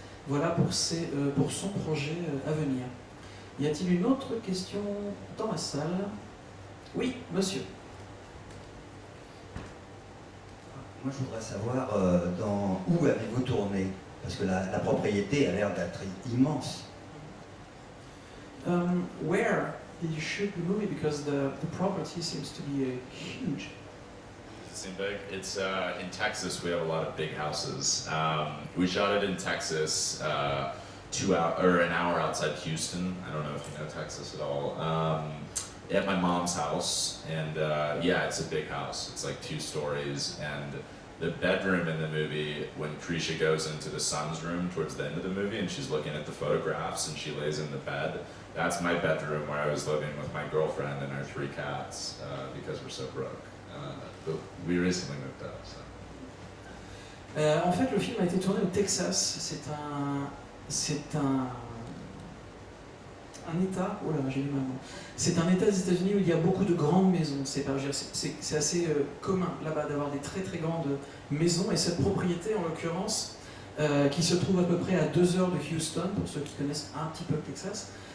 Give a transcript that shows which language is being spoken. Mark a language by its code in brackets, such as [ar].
[fr] Voilà pour son projet à venir. Y a-t-il une autre question dans la salle? Oui, monsieur. Moi, je voudrais savoir où avez-vous tourné? Parce que la propriété a l'air d'être immense. [en] Where did you shoot the movie? Because the property seems to be huge. Does it seem big? It's in Texas. We have a lot of big houses. We shot it in Texas, an hour outside Houston. I don't know if you know Texas at all. At my mom's house, and yeah, it's a big house. It's like 2 stories, and the bedroom in the movie, when Krisha goes into the son's room towards the end of the movie, and she's looking at the photographs, and she lays in the bed. That's my bedroom where I was living with my girlfriend and our 3 cats because we're so broke. But we recently moved out. So. [fr] En fait, le film a été tourné au Texas. C'est un État. Oh là, j'ai lu mal. C'est un État des États-Unis où il y a beaucoup de grandes maisons. C'est assez commun là-bas d'avoir des très très grandes maisons. Et cette propriété, en l'occurrence, qui se trouve à peu près à 2 heures de Houston, pour ceux qui connaissent un petit peu le Texas.